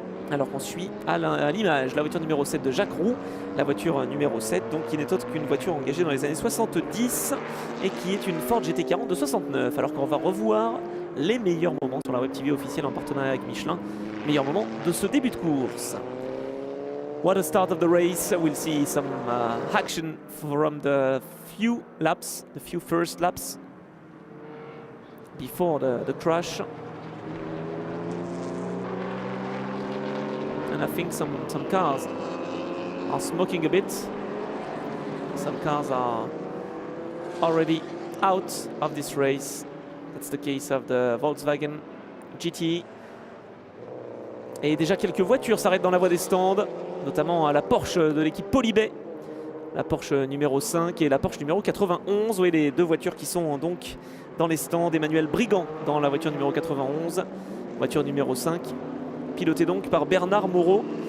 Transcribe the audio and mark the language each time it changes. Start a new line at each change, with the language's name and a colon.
French: Alors qu'on suit à l'image la voiture numéro 7 de Jacques Roux, la voiture numéro 7, donc qui n'est autre qu'une voiture engagée dans les années 70 et qui est une Ford GT40 de 69. Alors qu'on va revoir les meilleurs moments sur la Web TV officielle en partenariat avec Michelin, meilleurs moments de ce début de course.
English: What a start of the race. We'll see some action from the few first laps before the crash. And I think some cars are smoking a bit. Some cars are already out of this race. That's the case of the Volkswagen GT.
French: Et déjà quelques voitures s'arrêtent dans la voie des stands, notamment à la Porsche de l'équipe Polybay, la Porsche numéro 5 et la Porsche numéro 91. Oui, les deux voitures qui sont donc dans les stands. Emmanuel Brigand dans la voiture numéro 91, voiture numéro 5, pilotée donc par Bernard Moreau.